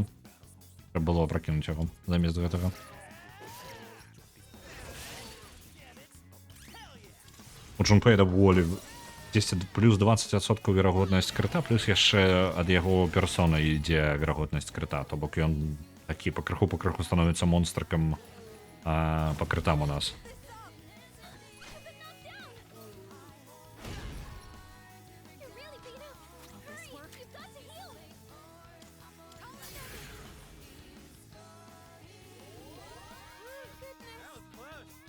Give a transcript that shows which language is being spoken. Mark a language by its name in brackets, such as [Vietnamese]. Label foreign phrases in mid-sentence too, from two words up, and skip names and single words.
[Belarusian] Трэба было пракінуць яго замест гэтага. У Джунпэя даволі 10 плюс 20% верагоднасць крыта, плюс яшчэ ад яго персона ідзе верагоднасць крыта. То бок ён такі пакрыху становіцца монстрыкам па крытам у нас. [English] You're really beat up. Hurry, you've got to heal. That was close.